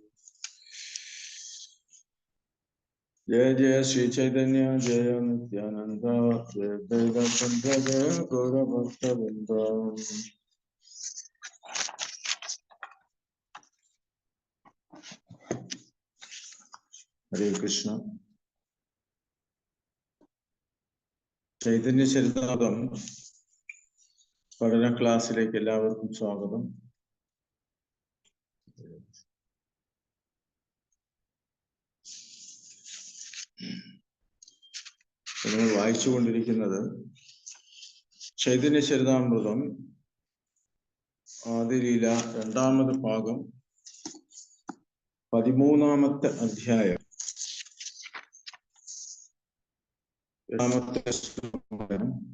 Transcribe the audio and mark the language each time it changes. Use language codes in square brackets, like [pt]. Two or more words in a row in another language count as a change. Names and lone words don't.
[hi] जय जय श्री चैतन्य जय नित्यानंद जय अद्वैत जय गौर भक्तवृंद। हरे कृष्ण। [ml] ചൈതന്യ ചരിതാമൃതം പഠന ക്ലാസ്സിലേക്ക് എല്ലാവർക്കും സ്വാഗതം. നമ്മൾ വായിച്ചുകൊണ്ടിരിക്കുന്നത് ചൈതന്യ ചരിതാമൃതം ആദിലീല രണ്ടാമത് ഭാഗം 13ാമത്തെ അധ്യായം 7ാമത്തെ ശ്ലോകം.